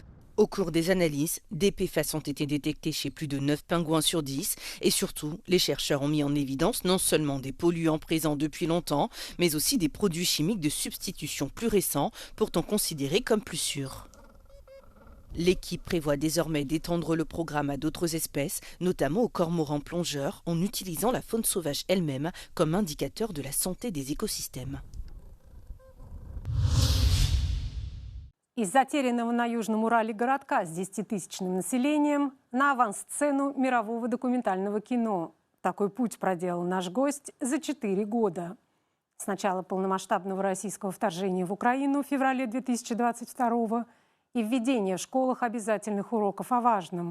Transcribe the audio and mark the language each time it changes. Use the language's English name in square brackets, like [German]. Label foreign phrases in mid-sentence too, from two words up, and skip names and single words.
[French] Au cours des analyses, des PFAS ont été détectés chez plus de 9 pingouins sur 10 et surtout, les chercheurs ont mis en évidence non seulement des polluants présents depuis longtemps, mais aussi des produits chimiques de substitution plus récents, pourtant considérés comme plus sûrs. L'équipe prévoit désormais d'étendre le programme à d'autres espèces, notamment aux cormorans plongeurs, en utilisant la faune sauvage elle-même comme indicateur de la santé des écosystèmes. [Russian] Из затерянного на Южном Урале городка с 10-тысячным населением на авансцену мирового документального кино. Такой путь проделал наш гость за 4 года. С начала полномасштабного российского вторжения в Украину в феврале 2022 и введение в школах обязательных уроков о важном.